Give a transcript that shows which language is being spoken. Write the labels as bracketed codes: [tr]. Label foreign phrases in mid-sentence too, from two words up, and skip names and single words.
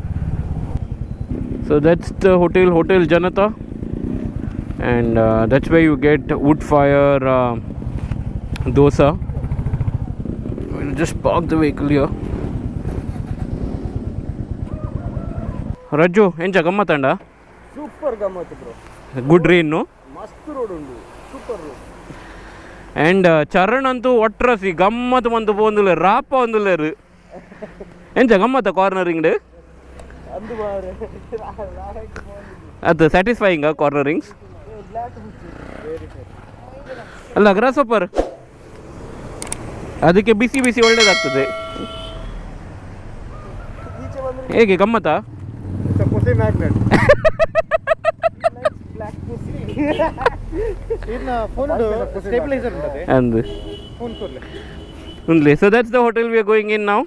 [en] So that's the Hotel Janatha, and that's where you get wood fire dosa. We'll just park the vehicle here. [tcy] Raju, encha gammatanda? [en] Super gammat bro. Good rain, no? [tcy] Mast road undu. [en] Super road. [tcy] And Charan antu otrasi gammat mantu pondule rapa ondularu. Encha gammata cornering de? Andu baare. [en] Adu satisfying cornerings. [kn] ಅಲ್ಲ [en] grass super [kn] ಅದಕ್ಕೆ ಬಿಸಿ ಬಿಸಿ ಒಳ್ಳೇದಾಗ್ತದೆ. ಹೇಗೆ ಗಮ್ಮತ್ತಾ? [en] So that's the hotel we are going in now.